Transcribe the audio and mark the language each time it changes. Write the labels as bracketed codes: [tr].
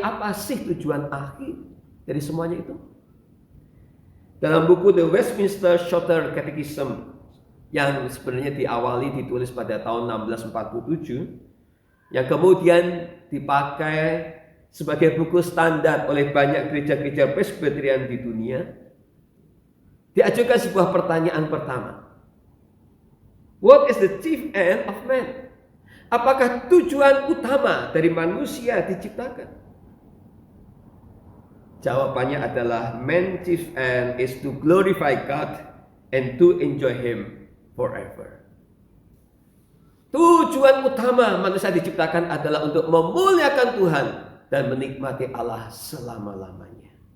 [id] Apa sih tujuan akhir dari semuanya itu? Dalam buku The Westminster Shorter Catechism yang sebenarnya ditulis pada tahun 1647, yang kemudian dipakai sebagai buku standar oleh banyak gereja-gereja Presbyterian di dunia, diajukan sebuah pertanyaan pertama. [en] What is the chief end of man? [id] Apakah tujuan utama dari manusia diciptakan? Jawabannya adalah [en] man's chief end is to glorify God and to enjoy Him forever. [id] Tujuan utama manusia diciptakan adalah untuk memuliakan Tuhan dan menikmati Allah selama-lamanya.